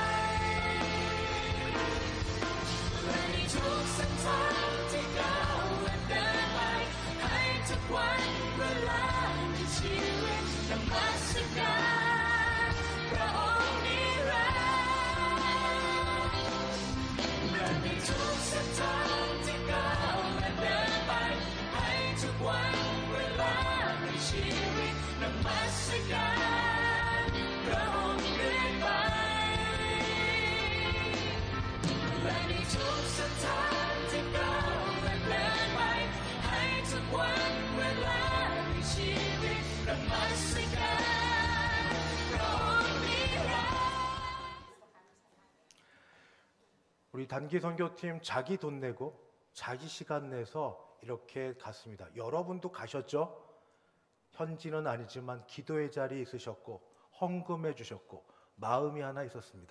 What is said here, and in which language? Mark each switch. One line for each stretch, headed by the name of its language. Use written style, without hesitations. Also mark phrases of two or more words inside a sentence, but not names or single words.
Thai: และในทุกเส้นทางที่ก้าวและเดินไปให้ทุกวันเวลาในชีวิตนมัสการพระองค์นิรันดร์และในทุกเส้นทางที่ก้าวและเดินไปให้ทุกวันเวลาในชีวิตนมัสการพระองค์เรื่อยไป และในทุกเส้นทางที่ก้าวและเดินไปให้ทุกวันเวลาในชีวิตนมัสการพระองค์นิรันดร์
Korean: 우리 단기 선교팀 자기 돈 내고 자기 시간 내서 이렇게 갔습니다. 여러분도 가셨죠? 현지는 아니지만 기도의 자리에 있으셨고 헌금해 주셨고 마음이 하나 있었습니다.